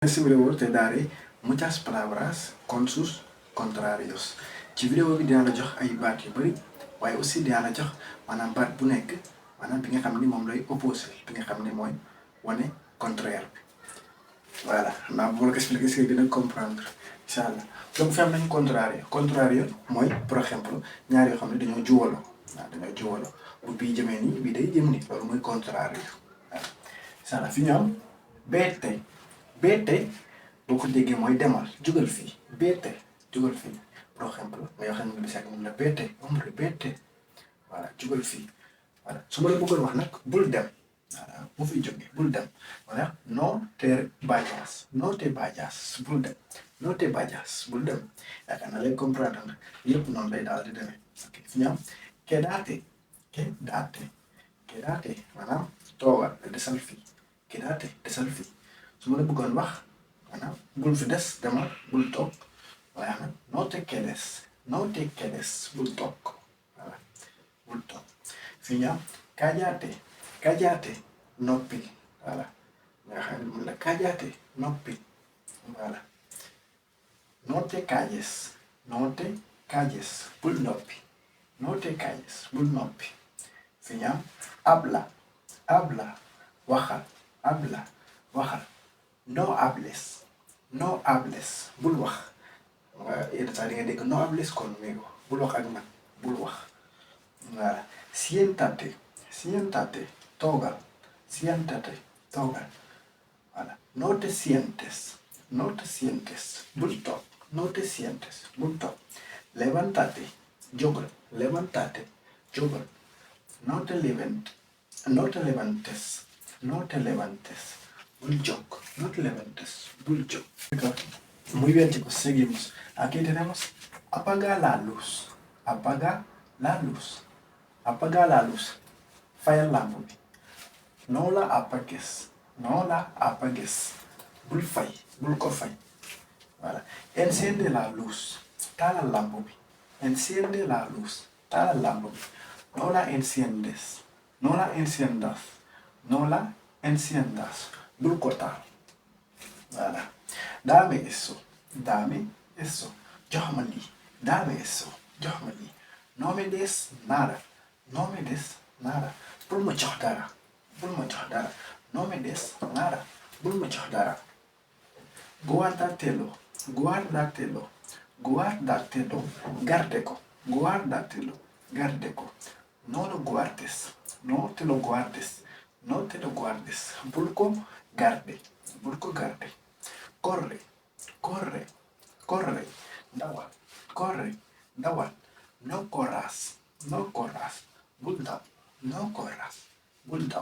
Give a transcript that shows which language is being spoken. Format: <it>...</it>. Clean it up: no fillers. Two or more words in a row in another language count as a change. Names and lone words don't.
<es>En este video te daré muchas palabras con sus contrarios.</es> <wo>ci vidéo bi dina la jox ay baat yu bari waaye aussi dina la jox maanaam baat bu nekk maanaam bi nga xam ni moom lay opposé bi nga xam ni mooy wane contraire bi. voilà naa bu la ko expliqué si dina comprendre</wo> <ar>إن شاء الله</ar> <wo>donc fi am nañu contrario mooy</wo> <fr>par exemple</fr> <wo>ñaar yoo xam ne dañoo juwaloo dañoo juwaloo bu bii jëmee nii bii day jëm nii loolu mooy contrario voilà</wo> <ar>إن شاء الله</ar> <wo>fi ñu am beete boo ko déggee mooy demal jugal fii beete jugal fii</wo> <fr>par exemple</fr> <wo>nga yoo xam ne bis ak mun na beete ombre beete voilà jugal fii voilà su ma la bëggoon wax nag bul dem voilà bu fi jógee bul dem voilà</wo> <es>no te vayas</es> <wo>bul dem</wo> <es>no te vayas</es> <wo>bul dem yaakaar naa leen comprendre nga yëpp noonu lay daal di demee ok fi ñu am quédate maanaam toogal desal fii desal fii su ma la bëggoon wax maanaam bul fi des demal bul toog waaye nag</wo> <es>no te quedes</es> <wo>bul toog voilà bul toog fi ñu am cállate noppi voilà nga xam ne mun la cállate noppi voilà</wo> <es>no te calles</es> <wo>bul noppi bul noppi fi ñu am habla waxal</wo> <es>no hables</es> <wo>bul wax yenn saa di nga dégg</wo> <es>no hables conmigo</es> <wo>bul wax ak man bul wax voilà siéntate toogal</wo> <es>voilà no te sientes</es> <wo>bul toog</wo> <es>levántate jógal no te levantes</es> <wo>bul jóg</wo> <es>muy bien, chicos, seguimos. Aquí tenemos apaga la luz.</es> <wo>Fayal lamp bi.</wo> <es>No la apagues.</es> <wo>Bul ko fay. Voilà.</wo> <es>Enciende la luz.</es> <wo>Taalal lamp bi.</wo> <es>No la enciendas.</es> <wo>Bul ko taal. Voilà.</wo> <es>Dame eso.</es> <wo>Jox ma lii.</wo> <es>Dame eso.</es> <wo>Jox ma lii.</wo> <es>No me des nada.</es> <wo>Bul ma jox dara.</wo> <es>No me des nada.</es> <wo>Bul ma jox dara. Guárdatelo. Garde ko.</wo> <es>No lo guardes. No te lo guardes.</es> <wo>Bul ko garde.</wo> <es>Corre. Dawal. No corras.</es> <wo>Bul daw.</wo> <es>No corras.</es> <wo>Bul daw.</wo>